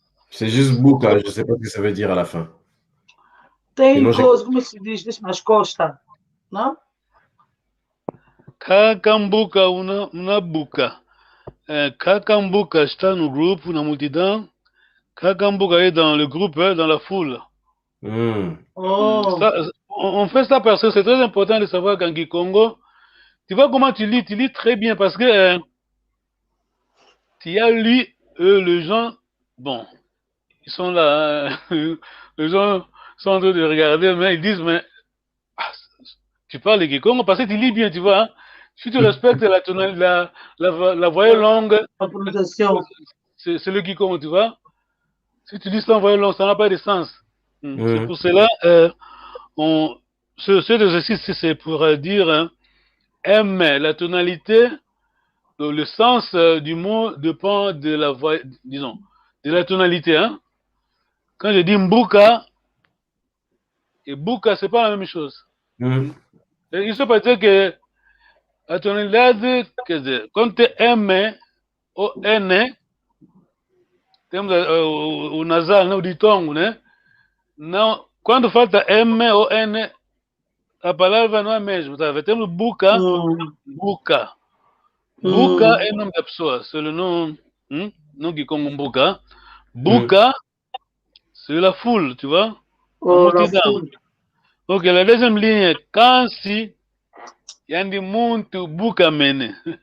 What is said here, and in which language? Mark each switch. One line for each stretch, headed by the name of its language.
French: C'est juste Bouka, je ne sais pas ce que ça veut dire à la fin.
Portuguese: Tem coisa, como se diz, nas costas, não?
Kongo: Kakambuka unabuka.
Portuguese: Kakambuka está no groupe, na multidão.
French: Kakambuka est dans le groupe, dans la foule. Ça, on fait ça parce que c'est très important de savoir qu'en Kikongo, tu vois comment tu lis très bien parce que tu as lu les gens, bon, ils sont là, les gens sont en train de regarder, mais ils disent, mais tu parles de Kikongo parce que tu lis bien, tu vois. Hein? Si tu respectes la voyelle longue, c'est le Kikongo, tu vois. Si tu dis sans voyelle longue, ça n'a pas de sens. C'est pour cela, ce exercice, c'est pour dire, hein, M, la tonalité, le sens du mot dépend de la voix, disons, de la tonalité. Hein. Quand je dis Mbuka, et Buka, c'est pas la même chose. Hmm. Et il se peut dire que
Portuguese: a tonalidade, quer dizer, quando tem M ou N, temos o nasal, né, o ditongo, né? Não, quando falta M ou N, a palavra não é a mesma, tá? Temos Buka, Buka. Buka é o nome da pessoa, se ele não que como Buka.
French: Buka, c'est la foule, tu vois?
Portuguese: La multidão.
French: Ok, la deuxième ligne est
Kongo: Kansi, Yandi Muntu Buka Mene.